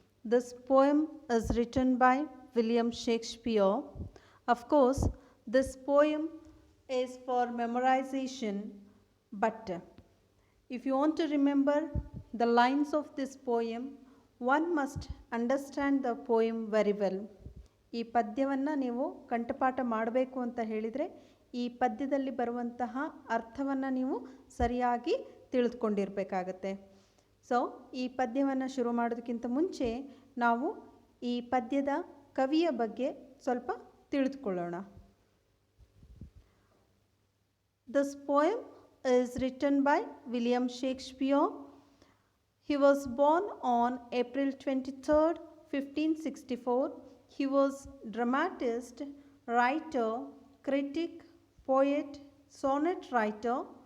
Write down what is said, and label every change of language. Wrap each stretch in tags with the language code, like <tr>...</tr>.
<en>This poem is written by William Shakespeare. Of course, this poem is for memorization, but if you want to remember the lines of this poem, one must understand the poem very well.</en> <kn>ಈ ಪದ್ಯವನ್ನು ನೀವು ಕಂಠಪಾಠ ಮಾಡಬೇಕು ಅಂತ ಹೇಳಿದರೆ ಈ ಪದ್ಯದಲ್ಲಿ ಬರುವಂತಹ ಅರ್ಥವನ್ನು ನೀವು ಸರಿಯಾಗಿ ತಿಳಿದುಕೊಂಡಿರಬೇಕಾಗತ್ತೆ. ಸೊ ಈ ಪದ್ಯವನ್ನು ಶುರು ಮಾಡೋದಕ್ಕಿಂತ ಮುಂಚೆ ನಾವು ಈ ಪದ್ಯದ ಕವಿಯ ಬಗ್ಗೆ ಸ್ವಲ್ಪ ತಿಳಿದುಕೊಳ್ಳೋಣ.</kn> <en>This poem is written by William Shakespeare. He was born on April 23rd, 1564. He was dramatist, writer, critic, poet, sonnet writer.</en>